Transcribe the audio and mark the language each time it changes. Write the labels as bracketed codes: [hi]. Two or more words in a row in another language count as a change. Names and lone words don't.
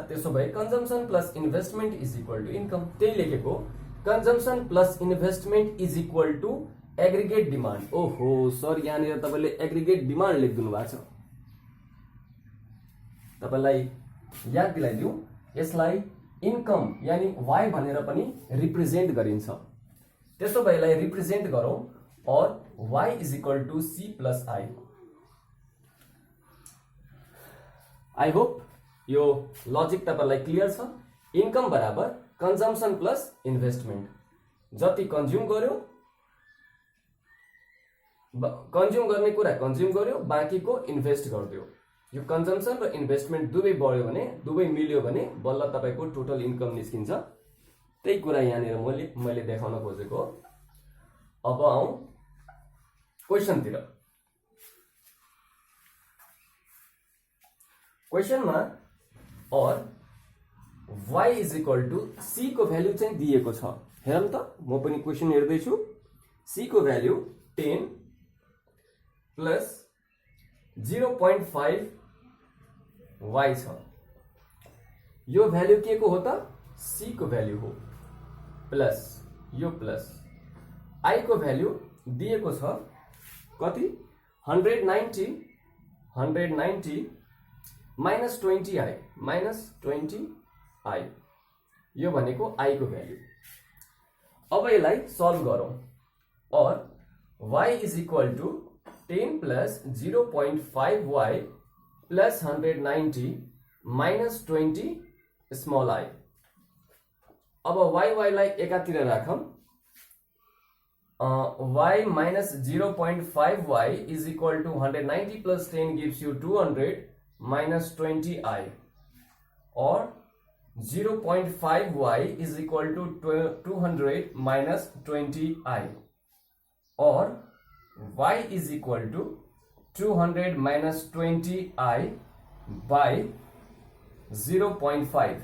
[ne] त्यसो भए [en] consumption plus investment is equal to income. [ne] त्यही लेखेको [en] consumption plus investment is equal to aggregate demand. [ne] ओहो सर यहाँनिर तपाईले [en] aggregate demand [ne] लेखिदिनु भएको छ। तपाईलाई याद दिलाइदिउ, यसलाई इन्कम यानी y भनेर पनि रिप्रेजेन्ट गरिन्छ। त्यसो भए यसलाई रिप्रेजेन्ट गरौँ और [en] y is equal to c plus i. I hope [ne] यो लजिक तपाईलाई क्लियर छ। इन्कम बराबर कन्जम्पसन प्लस इन्भेस्टमेन्ट, जति कन्ज्युम गर्यो कन्ज्युम गर्ने कुरा कन्ज्युम गर्यो, बाँकीको इन्भेस्ट गरिदियो। यो कन्जम्पसन र इन्भेस्टमेन्ट दुवै बढ्यो भने, दुवै मिल्यो भने बल्ल तपाईको [en] total income [ne] निस्किन्छ। त्यही कुरा यहाँनिर मैले देखाउन खोजेको। अब आउँ क्वेशनतिर। क्वेशनमा और [en] y is equal to c [ne] को भ्यालु चाहिँ दिएको छ। हेरौँ त, म पनि क्वेशन हेर्दै छु। c को भ्यालु 10 प्लस 0.5 y छ। यो भ्यालु के को हो त? c को भ्यालु हो। प्लस यो प्लस i को भ्यालु दिएको छ कति? 190 माइनस 20i माइनस 20i, यो भनेको i को भ्यालु। अब यसलाई सल्भ गरौँ और [en] y is equal to 10 plus 0.5y plus 190 minus 20 small i. [ne] अब y लाई एकातिर राखौँ। [en] y minus 0.5y is equal to 190 plus 10 gives you 200 minus 20i, or 0.5y is equal to 200 minus 20i, or y is equal to 200 minus 20i by 0.5.